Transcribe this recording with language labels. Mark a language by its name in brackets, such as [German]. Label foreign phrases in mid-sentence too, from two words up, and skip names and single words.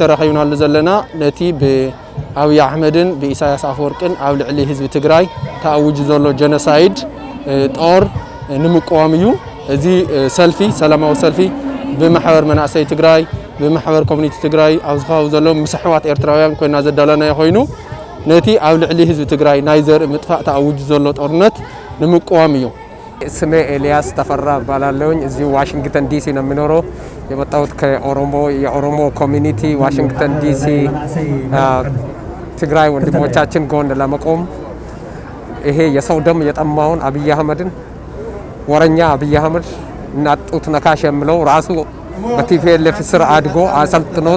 [Tigrinya] ተረኺብናሉ ዘለና ነቲ ብአብይ አሕመድን ብኢሳያስ አፈወርቅን ኣብ ልዕሊ ህዝቢ ትግራይ ተኣውጅ ዘሎ ጀኖሳይድ ጦር ንምቋም እዩ እዚ ሰልፊ ሰላማዊ ሰልፊ ብማሕበር መናእሰይ ትግራይ ብማሕበር ኮሚኒቲ ትግራይ ኣብ ዝኸው ዘሎ ምስሕዋት ኤርትራውያን ኮይና ዘዳለና ኮይኑ ነቲ ኣብ ልዕሊ ህዝቢ ትግራይ ናይ ዘርኢ ምጥፋእ ተኣውጅ ዘሎ ጦርነት ንምቋም እዩ። [Amharic] ስሜ ኤልያስ ተፈራ ባላለውኝ እዚህ ዋሽንግተን ዲሲ ነው የሚኖረው። የመጣሁት የኦሮሞ ኮሚኒቲ ዋሽንግተን ዲሲ ትግራይ ወንድሞቻችን ጎን ለመቆም ይሄ የሰው ደም የጠማውን አብይ አህመድን ወረኛ አብይ አህመድ እናጡት ነካሽ የሚለው ራሱ በቲፒኤልኤፍ ስር አድጎ አሰልጥኖት